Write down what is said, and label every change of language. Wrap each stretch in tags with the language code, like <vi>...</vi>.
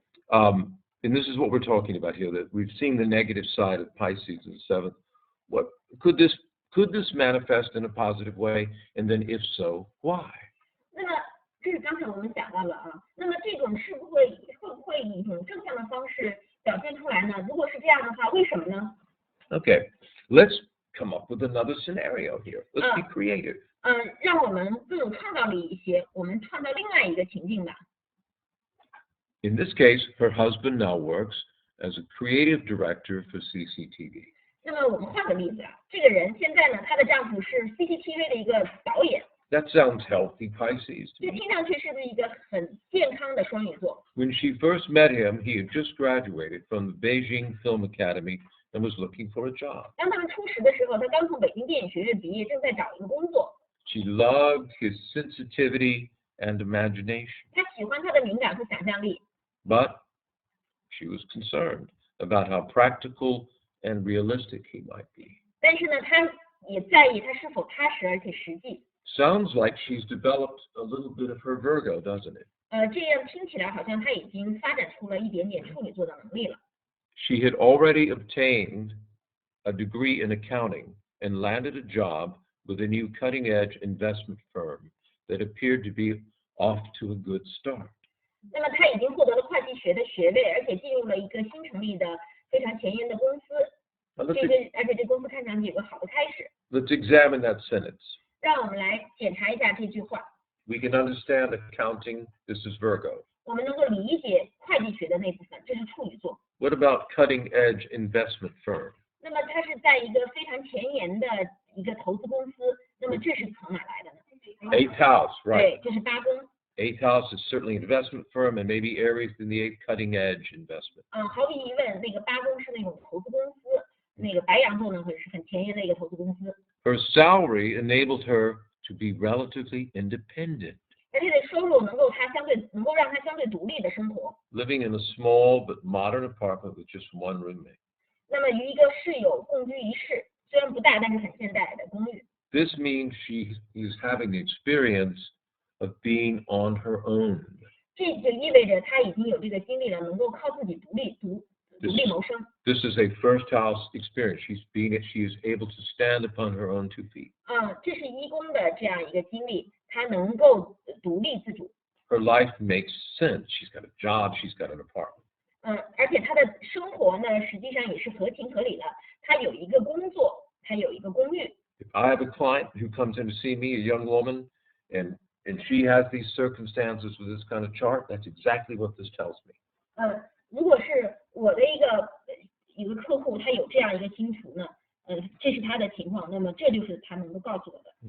<en>And this is what we're talking about here, that we've seen the negative side of Pisces in the seventh. What could this manifest in a positive way? And then if so, why?</en> <zh>那么这是刚才我们讲到了啊，那么这种会不会以一种正向的方式表现出来呢？如果是这样的话，为什么呢？</zh> <en>Okay, let's come up with another scenario here. Let's be creative.</en> <zh>让我们更有创造力一些，我们创造另外一个情境吧。</zh> <en>In this case, her husband now works as a creative director for CCTV.</en> <zh>那么我们换个例子啊，这个人现在呢，她的丈夫是 CCTV 的一个导演，</zh> <en>That sounds healthy, Pisces.</en> <zh>这听上去是不是一个很健康的双鱼座？</zh> <en>When she first met him, he had just graduated from the Beijing Film Academy and was looking for a job.</en> <zh>当他们初识的时候，他刚从北京电影学院毕业，正在找一个工作。</zh> <en>She loved his sensitivity and imagination,</en> <zh>他喜欢他的敏感和想象力，</zh> <en>but she was concerned about how practical and realistic he might be.</en> <zh>但是呢，他也在意他是否踏实而且实际。</zh> <en>Sounds like she's developed a little bit of her Virgo, doesn't it?</en> <zh>这样听起来好像他已经发展出了一点点处女座的能力了。</zh> <en>She had already obtained a degree in accounting and landed a job with a new cutting-edge investment firm that appeared to be off to a good start.</en> <zh>那么他已经获得了会计学的学位，而且进入了一个新成立的非常前沿的公司。</zh> <en>Now</en> <zh>而且这公司看上去有个好的开始。</zh> <en>let's examine that sentence.</en> <zh>让我们来检查一下这句话。</zh> <en>We can understand accounting. This is Virgo.</en> <zh>我们能够理解会计学的那部分，这是处女座。</zh> <en>What about cutting-edge investment firm?</en> <zh>那么它是在一个非常前沿的一个投资公司，那么这是从哪来的呢？</zh> <en>Eighth house, right?</en> <zh>对，这是八宫。</zh> <en>Eighth house is certainly an investment firm, and maybe Aries in the eighth cutting-edge investment.</en> <zh>毫无疑问，那个八宫是那种投资公司，那个白羊座呢，会是很前沿的一个投资公司。</zh> <en>Her salary enabled her to be relatively independent,</en> <zh>而且的收入能够让她相对独立的生活。</zh> <en>living in a small but modern apartment with just one roommate.</en> <zh>那么与一个室友共居一室，虽然不大，但是很现代的公寓。</zh> <en>This means she is having the experience of being on her own.</en> <zh>这就意味着她已经有这个经历了，能够靠自己独立谋生。</zh> <en>This is a first house experience. She is able to stand upon her own 2 feet.</en> <zh>这是一宫的这样一个经历，她能够独立自主。</zh> <en>Her life makes sense. She's got a job. She's got an apartment.</en> <zh>而且她的生活呢，实际上也是合情合理的。她有一个工作，她有一个公寓。</zh> <en>If I have a client who comes in to see me, a young woman, and she has these circumstances with this kind of chart, that's exactly what this tells me.</en> <zh>如果是我的一个客户，他有这样一个星图呢，这是他的情况，那么这就是他能够告诉我的。</zh>